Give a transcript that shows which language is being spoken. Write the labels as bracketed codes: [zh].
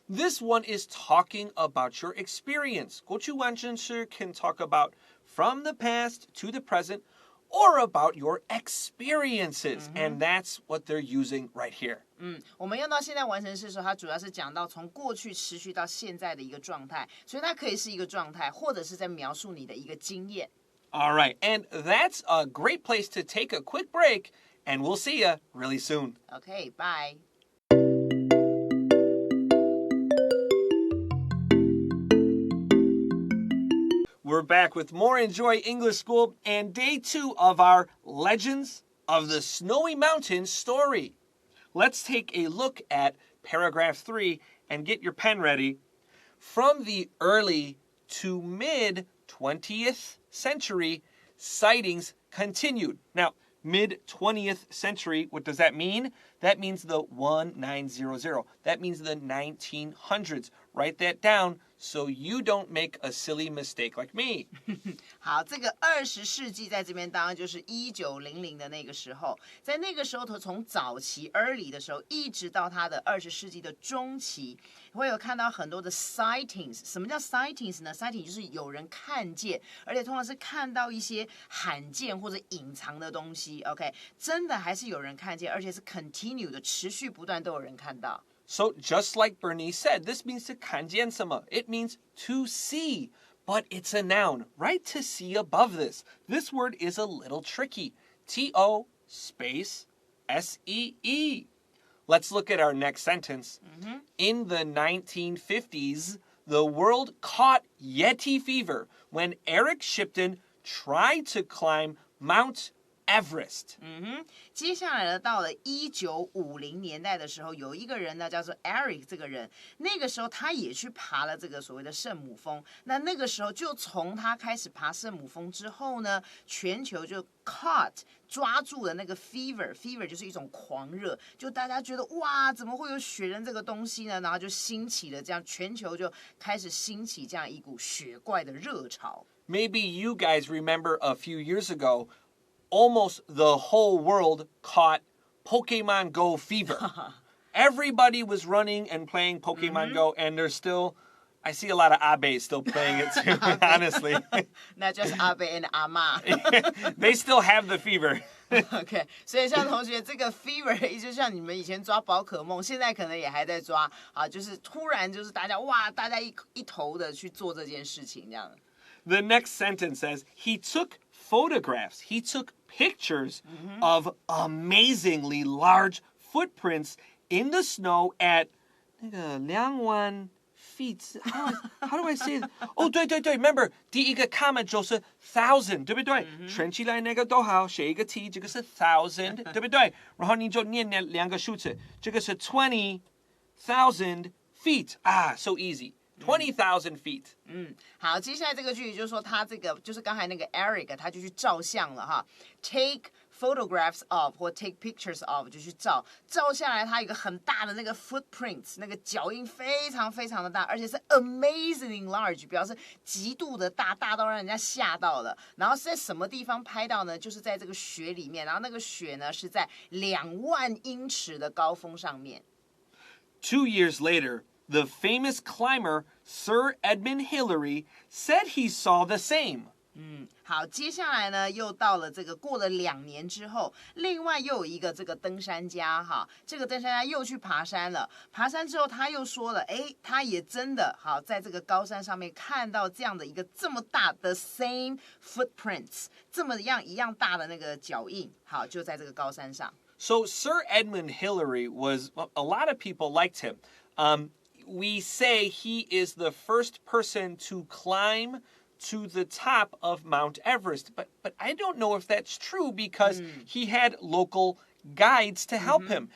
[en] This one is talking about your experience. [zh] 过去完成式 [en] can talk about from the past to the present or about your experiences. And that's what they're using right here. [zh] 我们用到现在完成式的时候，它主要是讲到从过去持续到现在的一个状态，所以它可以是一个状态，或者是在描述你的一个经验。 [en] All right, and that's a great place to take a quick break, and we'll see you really soon. OK, bye. We're back with more Enjoy English School and day 2 of our Legends of the Snowy Mountains story. Let's take a look at paragraph 3 and get your pen ready. From the early to mid 20th century, sightings continued. Now, mid 20th century, what does that mean? That means the 1900. That means the 1900s. Write that down so you don't make a silly mistake like me. [zh] 好，这个20世纪在这边当然就是1900的那个时候，在那个时候从早期 early 的时候，一直到它的20世纪的中期，会有看到很多的 sightings。什么叫 sightings 呢？ sighting 就是有人看见，而且通常是看到一些罕见或者隐藏的东西。 OK， 真的还是有人看见，而且是 continue 的，持续不断都有人看到。 [en] So just like Bernice said, this means to [zh] 看见什么? [en] It means to see, but it's a noun. Write to see above this. This word is a little tricky. T-O space S-E-E. Let's look at our next sentence. In the 1950s, the world caught Yeti fever when Eric Shipton tried to climb Mount Everest. [zh] 接下来呢，到了1950年代的时候，有一个人呢叫做 Eric 这个人，那个时候他也去爬了这个所谓的圣母峰。那个时候就从他开始爬圣母峰之后呢，全球就 caught 抓住了那个 fever 就是一种狂热，就大家觉得哇，怎么会有雪人这个东西呢？然后就兴起了这样，全球就开始兴起这样一股雪怪的热潮。 [en] Maybe you guys remember a few years ago, almost the whole world caught Pokemon Go fever. Everybody was running and playing Pokemon Go, and there's still, I see a lot of Abe still playing it too, honestly. Not just Abe and Ama. They still have the fever. [zh] OK， 所以像同学这个 fever 就像你们以前抓宝可梦，现在可能也还在抓啊，就是突然就是大家哇，大家一头的去做这件事情这样。 [en] The next sentence says, he took photographs. He took pictures of amazingly large footprints in the snow at [zh] 那个2万 [en] feet. How do I say it? [zh] Oh, 对， remember 第一个 comma 就是 thousand, 对不对？圈起来那个都好，写一个 T， 这个是 thousand, 对不对？然后你就念两个数字，这个是 20,000 feet. [en] So easy. 20,000 feet. [zh] 好，接下来这个句子就是说他这个就是刚才那个 Eric 他就去照相了哈 ， [en] take photographs of [zh] 或 [en] take pictures of [zh] 就去照下来，他有一个很大的那个 footprints， 那个脚印非常非常的大，而且是 [en] amazingly large， [zh] 表示极度的大，大到让人家吓到了。然后是在什么地方拍到呢？就是在这个雪里面，然后那个雪呢是在2万英尺的高峰上面。 [en] 2 years later, The famous climber Sir Edmund Hillary said he saw the same. [zh] 好，接下来呢，又到了这个过了2年之后，另外又有一个这个登山家哈，这个登山家又去爬山了。爬山之后，他又说了，他也真的好在这个高山上面看到这样的一个这么大的 [en] same footprints， [zh] 这么一样大的那个脚印，好，就在这个高山上。 [en] So Sir Edmund Hillary was, a lot of people liked him. We say he is the first person to climb to the top of Mount Everest. But I don't know if that's true because he had local guides to help him.